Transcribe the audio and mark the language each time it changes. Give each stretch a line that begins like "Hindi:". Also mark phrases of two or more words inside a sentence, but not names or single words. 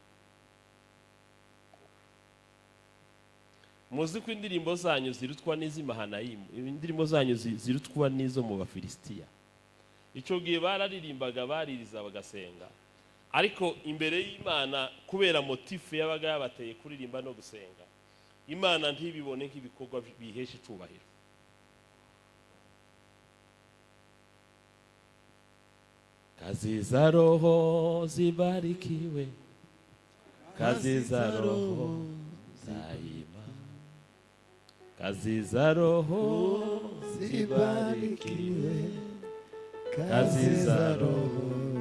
Kinyarwanda: Muzi ko indirimbo zanyu zirutwa n'iz'Imahanayimu, indirimbo zanyu zirutwa n'izo mu Bafilisitiya. Icyo gihe bararirimbaga baririza bagasenga, ariko imbere y'Imana kubera motife yabaga yabateye kuririmba no gusenga, Imana ntibibone nk'ibikorwa bihesha icubahiro.
Swahili: Kazi za Roho zibarikiwe, kazi za Roho daima, kazi za Roho zibarikiwe, kazi za Roho.